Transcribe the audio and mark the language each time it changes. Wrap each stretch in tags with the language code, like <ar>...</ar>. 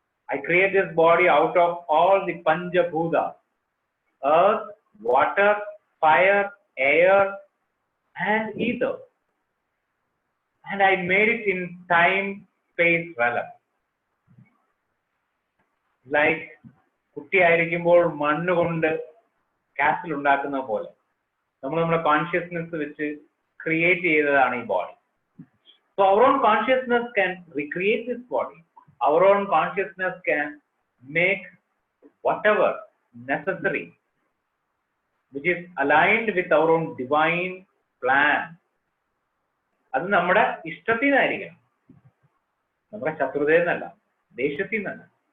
<en>I create this body out of all the Pancha Bhuta, earth, water, fire, air, and ether. And I made it in time, space, realm.</en> <ml>Like കുട്ടിയായിരിക്കുമ്പോൾ മണ്ണ് കൊണ്ട് castle ഉണ്ടാക്കുന്ന പോലെ നമ്മൾ നമ്മുടെ consciousness വെച്ച് create ചെയ്തതാണ് ഈ body.</ml> <en>So our own consciousness can recreate this body. Our own consciousness can make whatever necessary, which is aligned with our own divine plan.</en> <ml>അത് നമ്മുടെ ഇഷ്ടത്തിൽ നിന്നായിരിക്കണം, നമ്മുടെ ശത്രുതയിൽ നിന്നല്ല, ദേഷ്യത്തിൽ നിന്നല്ല.</ml>